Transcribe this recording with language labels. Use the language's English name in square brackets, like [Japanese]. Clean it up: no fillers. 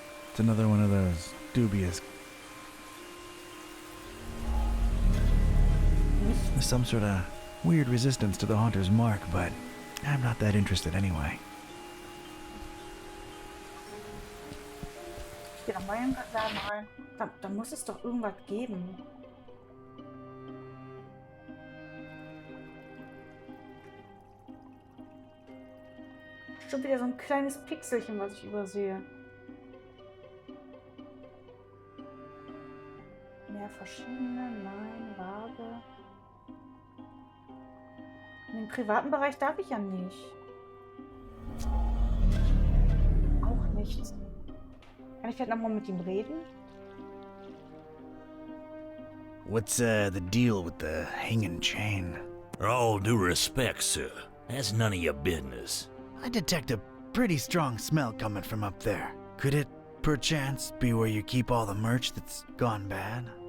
[English] It's another one of those dubious... There's some sort of weird resistance to the Haunter's mark, but I'm not that interested anyway. [German] Ich gehe nochmal in den Laden rein. Da muss es doch irgendwas geben. Schon wieder so ein kleines Pixelchen, was ich übersehe. Mehr verschiedene, nein, Waage. In den privaten Bereich darf ich ja nicht. Auch nichts. Kann ich vielleicht nochmal mit ihm reden? [English] What's the deal with the hanging chain? All due respect, sir. That's none of your business. I detect a pretty strong smell coming from up there. Could it, perchance, be where you keep all the merch that's gone bad?